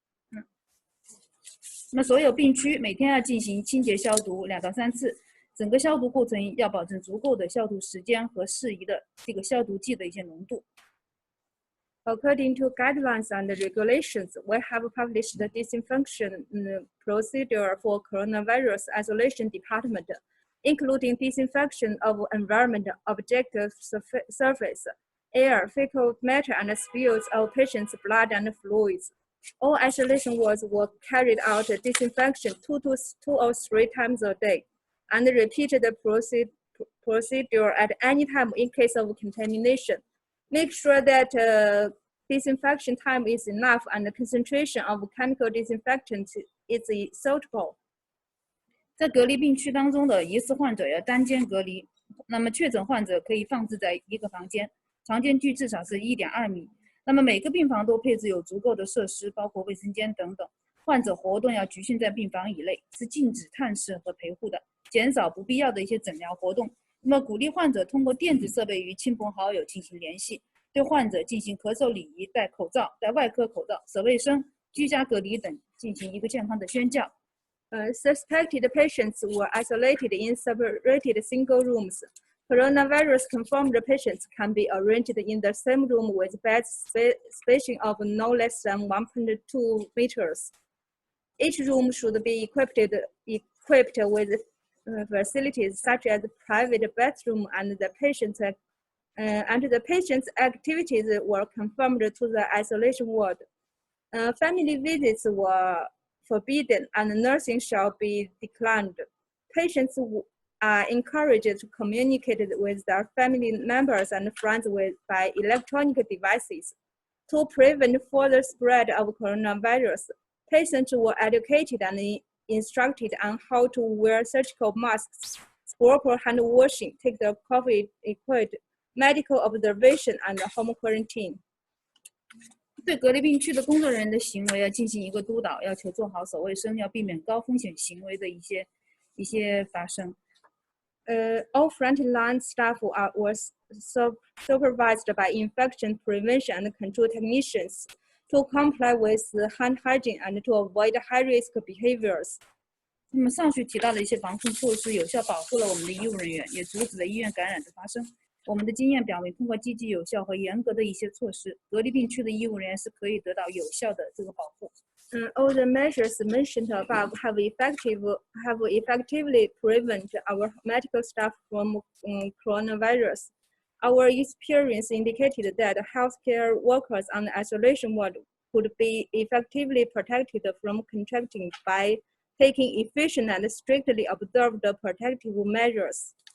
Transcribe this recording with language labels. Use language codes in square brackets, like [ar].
[zh] 那么所有病区每天要进行清洁消毒2到3次，整个消毒过程要保证足够的消毒时间和适宜的这个消毒剂的一些浓度。 [en] According to guidelines and regulations, we have published the disinfection procedure for coronavirus isolation department, including disinfection of environment, objective surface, air, fecal matter, and spills of patients' blood and fluids. All isolation wards were carried out disinfection 2 or 3 times a day, and repeated the procedure at any time in case of contamination. Make sure that disinfection time is enough and the concentration of chemical disinfectant is suitable. [zh] 在隔离病区当中的疑似患者要单间隔离，那么确诊患者可以放置在一个房间，床间距至少是1.2米。那么每个病房都配置有足够的设施，包括卫生间等等。患者活动要局限在病房以内，是禁止探视和陪护的，减少不必要的一些诊疗活动。那么鼓励患者通过电子设备与亲朋好友进行联系，对患者进行咳嗽礼仪、戴口罩、戴外科口罩、舍卫生、居家隔离等进行一个健康的宣教。 [en] Suspected patients were isolated in separated single rooms. Coronavirus confirmed patients can be arranged in the same room with bed spacing of no less than 1.2 meters. Each room should be equipped with facilities such as private bathroom, and the patient's activities were confirmed to the isolation ward. Family visits were forbidden and nursing shall be declined. Patients are encouraged to communicate with their family members and friends by electronic devices. To prevent further spread of coronavirus, patients were educated and instructed on how to wear surgical masks, proper hand washing, take the COVID-equipped medical observation, and home quarantine. [zh] 对隔离病区的工作人员的行为要进行一个督导，要求做好守卫生，要避免高风险行为的一些发生。 [en] All frontline staff were supervised by infection prevention and control technicians to comply with hand hygiene and to avoid high-risk behaviors. [zh] 那么上述提到的一些防控措施，有效保护了我们的医务人员，也阻止了医院感染的发生。我们的经验表明，通过积极有效和严格的一些措施，隔离病区的医务人员是可以得到有效的这个保护。 [en] All the measures mentioned above have effectively prevented our medical staff from coronavirus. Our experience indicated that healthcare workers on the isolation ward could be effectively protected from contracting by taking efficient and strictly observed protective measures.